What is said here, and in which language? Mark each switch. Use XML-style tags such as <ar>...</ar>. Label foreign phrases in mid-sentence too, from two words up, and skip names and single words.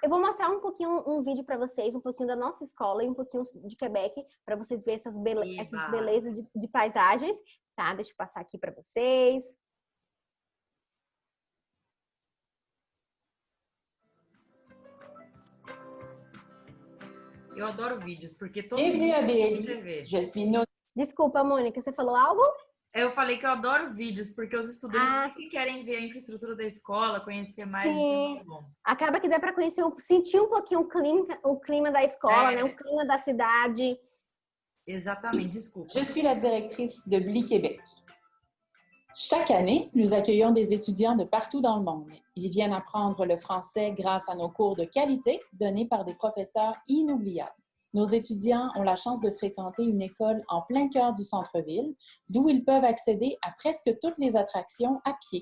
<pt>Eu vou mostrar um vídeo para vocês, um pouquinho da nossa escola e um pouquinho de Quebec, para vocês verem essas belezas de paisagens, tá? Deixa eu passar aqui para vocês. Eu adoro vídeos, porque todo</pt> <fr>Bienvenue à</fr> <pt>mundo tem</pt> <fr>BLI. TV. Je suis no...</fr> <pt>Desculpa, Mônica, você falou algo? Eu falei que eu adoro vídeos, porque os estudantes sempre querem ver a infraestrutura da escola, conhecer mais. Sim. É muito bom. Acaba que dá para conhecer, sentir um pouquinho o clima da escola, né? O clima da cidade. Exatamente, desculpa.</pt> <fr>Je suis la directrice de BLI Québec. Chaque année, nous accueillons des étudiants de partout dans le monde. Ils viennent apprendre le français grâce à nos cours de qualité donnés par des professeurs inoubliables. Nos étudiants ont la chance de fréquenter une école en plein cœur du centre-ville, d'où ils peuvent accéder à presque toutes les attractions à pied.</fr>